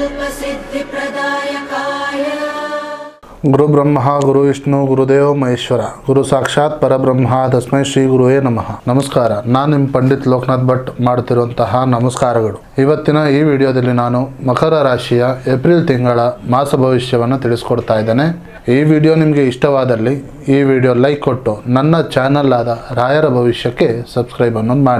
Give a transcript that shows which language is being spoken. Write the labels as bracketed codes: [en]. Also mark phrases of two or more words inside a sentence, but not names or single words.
[sa] सिद्धिप्रदायकाय गुरु ब्रह्मा गुरु विष्णु गुरुदेव महेश्वर गुरु साक्षाತ್ ಪರಬ್ರಹ್ಮ ತಸ್ಮೈ ಶ್ರೀ ಗುರುವೇ ನಮಃ. [kn] ನಮಸ್ಕಾರ. ನಾನು ನಿಮ್ಮ ಪಂಡಿತ್ ಲೋಕನಾಥ್ ಭಟ್ ಮಾಡುತ್ತಿರುವಂತಹ ನಮಸ್ಕಾರಗಳು. ಇವತ್ತಿನ ಈ ವಿಡಿಯೋದಲ್ಲಿ ನಾನು ಮಕರ ರಾಶಿಯ ಏಪ್ರಿಲ್ ತಿಂಗಳ ಮಾಸ ಭವಿಷ್ಯವನ್ನು ತಿಳಿಸ್ಕೊಡ್ತಾ ಇದ್ದೇನೆ. ಈ ವಿಡಿಯೋ ನಿಮಗೆ ಇಷ್ಟವಾದಲ್ಲಿ ಈ ವಿಡಿಯೋ ಲೈಕ್ ಕೊಟ್ಟು ನನ್ನ ಚಾನಲ್ ಆದ ರಾಯರ ಭವಿಷ್ಯಕ್ಕೆ ಸಬ್ಸ್ಕ್ರೈಬ್ ಅನ್ನೋದು ಮಾಡಿ.